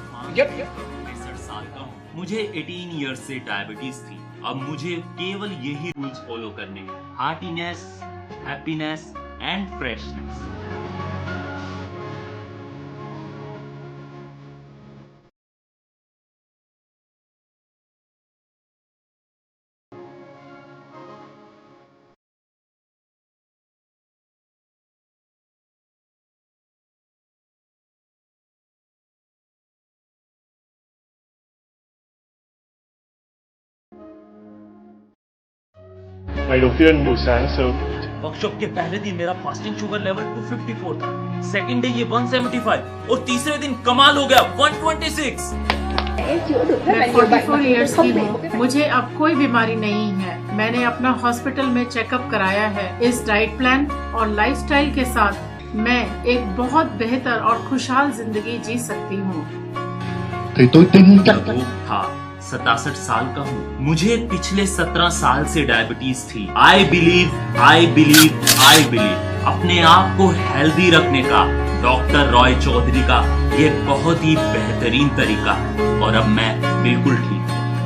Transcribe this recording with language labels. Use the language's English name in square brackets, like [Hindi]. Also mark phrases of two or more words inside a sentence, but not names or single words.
[Hindi] 63 साल का हूँ, मुझे 18 ईयर्स से डायबिटीज थी। अब मुझे केवल यही रूल्स फॉलो करने हैं, [English] heartiness, happiness and freshness. [Vietnamese] ngày đầu tiên buổi sáng sớm [Hindi] वर्कशॉप के पहले दिन मेरा [English] fasting sugar level [Hindi] 254 था, [English] second day [Hindi] ये 175 और तीसरे दिन कमाल हो गया 126। मैं 44 इयर्स की हूँ, मुझे अब कोई बीमारी नहीं है। मैंने अपना हॉस्पिटल में चेकअप कराया है। इस [English] diet plan [Hindi] और लाइफस्टाइल के साथ मैं एक बहुत बेहतर और खुशहाल जिंदगी जी सकती हूँ। [Vietnamese] thì tôi tin chắc [Hindi] वो था 67 साल का हूँ, मुझे पिछले 17 साल से डायबिटीज थी। [English] I believe [Hindi] अपने आप को हेल्दी रखने का डॉक्टर रॉय चौधरी का ये बहुत ही बेहतरीन तरीका है और अब मैं बिल्कुल ठीक हूँ।